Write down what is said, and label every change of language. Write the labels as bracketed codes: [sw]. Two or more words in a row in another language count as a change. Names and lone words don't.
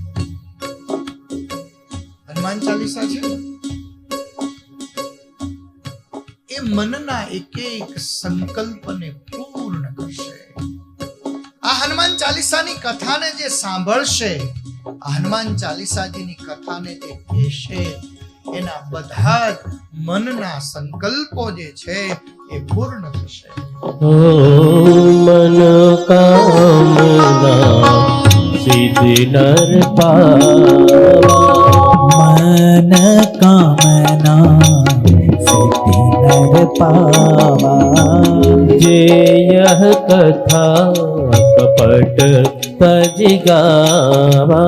[gu] હનુમાન ચાલીસા છે એ મનના એક સંકલ્પને પૂર્ણ કરશે. આ હનુમાન ચાલીસાની કથાને જે સાંભળશે, આ હનુમાન ચાલીસાજીની કથાને જે કહેશે, એના બધા જ મનના સંકલ્પો જે છે એ પૂર્ણ થશે. [awa] मन कामना सिद्धि नर पावा मन कामना सिद्धि नर पावा। जे यह कथा कपट तज गावा।